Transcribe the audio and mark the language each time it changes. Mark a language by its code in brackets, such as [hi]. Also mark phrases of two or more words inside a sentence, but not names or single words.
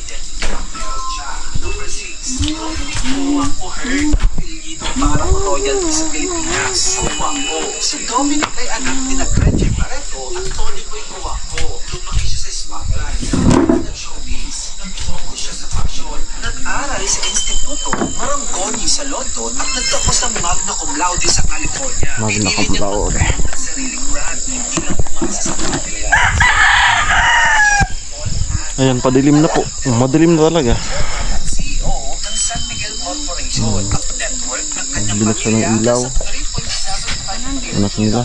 [tl] Para royalty sa Pilipinas. Kuwako. Si Dominic ay anak ni na Gretchen Barreto at Tony Boy Kuwako. Lumaki siya sa spotlight. Nag-showbiz. Nag-focus siya sa fashion. Nag-aral sa Instituto Marangoni sa London at nagtapos ng [la] magna cum laude [tl] sa California. [la] Magna cum laude. [tl] Ang sariling brand, hindi lang umasa sa pamilya. Ayan, padilim na po. Madilim na talaga. CEO ng San Miguel Corporation at network ng kanyang Binuksan ng ilaw. Anak nila.